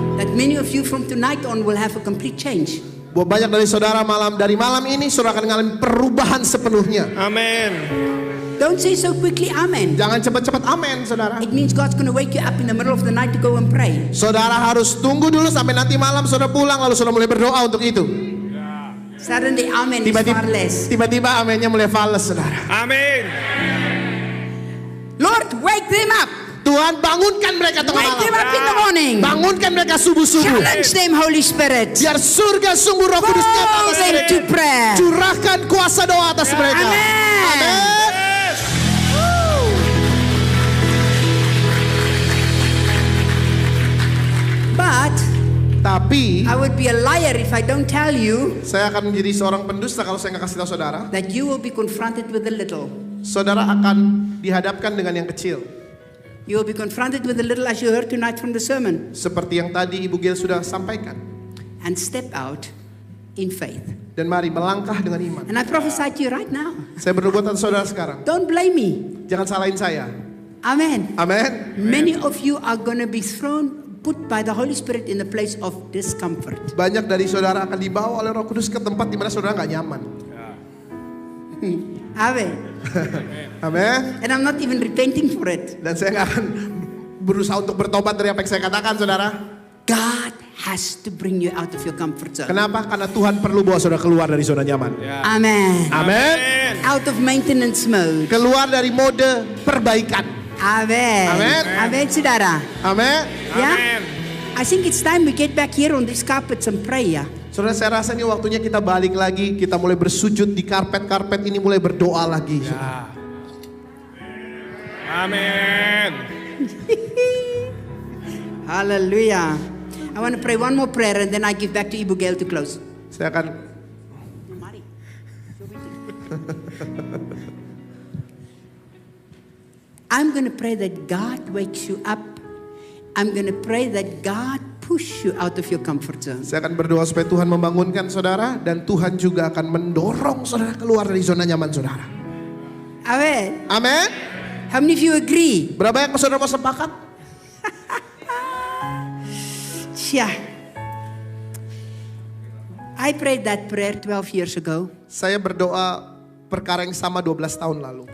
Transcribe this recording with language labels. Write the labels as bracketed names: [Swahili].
[English] that many of you from tonight on will have a complete change. [Indonesian] Bahwa banyak dari saudara dari malam ini saudara akan mengalami perubahan sepenuhnya. [English] Amen. Don't say so quickly, amen. [Indonesian] Jangan cepat-cepat amin, saudara. [English] It means God's going to wake you up in the middle of the night to go and pray. [Indonesian] Saudara harus tunggu dulu sampai nanti malam saudara pulang lalu saudara mulai berdoa untuk itu. [English] Suddenly, amen is far less. [Indonesian] Tiba-tiba amennya mulai fals, saudara. [English] Amen. Lord, wake them up. [Indonesian] Tuhan bangunkan mereka tengah [English] Wake them [Indonesian] malam. [English] up in the morning. [Indonesian] Bangunkan mereka subuh-subuh. [English] Challenge them, Holy Spirit. [Indonesian] Biar surga sungguh Roh Kudus nyata [English] Call [Indonesian] atas [English] them [Indonesian] mereka. [English] to prayer. [Indonesian] Curahkan kuasa doa atas mereka. [English] Amen. [Indonesian] Amin. [English] But [Indonesian] Tapi [English] I would be a liar if I don't tell you [Indonesian] saya akan menjadi seorang pendusta kalau saya nggak kasih tahu saudara [English] that you will be confronted with a little. [Indonesian] saudara akan dihadapkan dengan yang kecil. [English] You will be confronted with the little as you heard tonight from the sermon. [Indonesian] Seperti yang tadi Ibu Gail sudah sampaikan. [English] And step out in faith. [Indonesian] Dan mari melangkah dengan iman. [English] And I prophesy to you right now. [Indonesian] Saya berdoa buat saudara sekarang. [English] Don't blame me. [Indonesian] Jangan salahin saya. [English] Amen. [Indonesian] Amin. [English] Many of you are going to be put by the Holy Spirit in a place of discomfort. [Indonesian] Banyak dari saudara akan dibawa oleh Roh Kudus ke tempat di mana saudara nggak nyaman. [English] Amen. [Indonesian] Amin. [English] And I'm not even repenting for it. [Indonesian] Dan saya nggak akan berusaha untuk bertobat dari apa yang saya katakan, saudara. [English] God has to bring you out of your comfort zone. [Indonesian] Kenapa? Karena Tuhan perlu bawa saudara keluar dari zona nyaman. [English] Amen. [Indonesian] Amin. [English] Out of maintenance mode. [Indonesian] Keluar dari mode perbaikan. [English] Amen. Amen. [Indonesian] Amen, saudara. Amin. [English] Yeah? I think it's time we get back here on these carpets and pray, ya. [Indonesian] Saudara, saya rasa ini waktunya kita balik lagi. Kita mulai bersujud di karpet-karpet ini, mulai berdoa lagi. Amin. [English] Hallelujah. I want to pray one more prayer and then I give back to Ibu Gail to close. [Indonesian] Saya akan [English] I'm going to pray that God wakes you up. I'm going to pray that God push you out of your comfort zone. [Indonesian] Saya akan berdoa supaya Tuhan membangunkan saudara dan Tuhan juga akan mendorong saudara keluar dari zona nyaman saudara. [English] Amen. [Indonesian] Amin. [English] How many of you agree? [Indonesian] Berapa yang saudara mau sepakat? [English] Yeah. I prayed that prayer 12 years ago. [Indonesian] Saya berdoa perkara yang sama 12 tahun lalu.